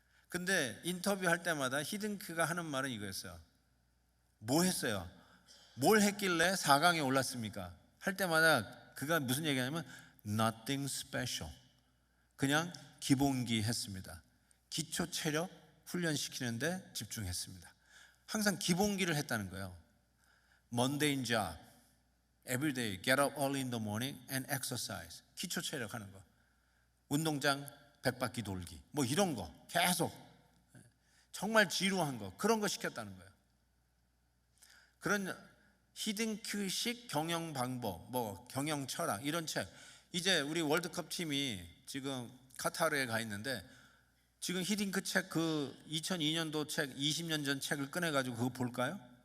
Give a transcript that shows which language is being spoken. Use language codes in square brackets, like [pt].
[ko] 근데 인터뷰할 때마다 히딩크가 하는 말은 이거였어요. 뭐 했어요? 뭘 했길래 4강에 올랐습니까? 할 때마다 그가 무슨 얘기하냐면 [en] nothing special. [ko] 그냥 기본기 했습니다. 기초 체력 훈련시키는데 집중했습니다. 항상 기본기를 했다는 거예요. [en] mundane job, every day, get up early in the morning and exercise. [ko] 기초 체력 하는 거. 운동장 100바퀴 돌기. 뭐 이런 거 계속 정말 지루한 거 그런 거 시켰다는 거예요. 그런 히딩크식 경영 방법, 뭐 경영 철학 이런 책. 이제 우리 월드컵 팀이 지금 카타르에 가 있는데 지금 히딩크 책 그 2002년도 책 20년 전 책을 꺼내 가지고 그거 볼까요?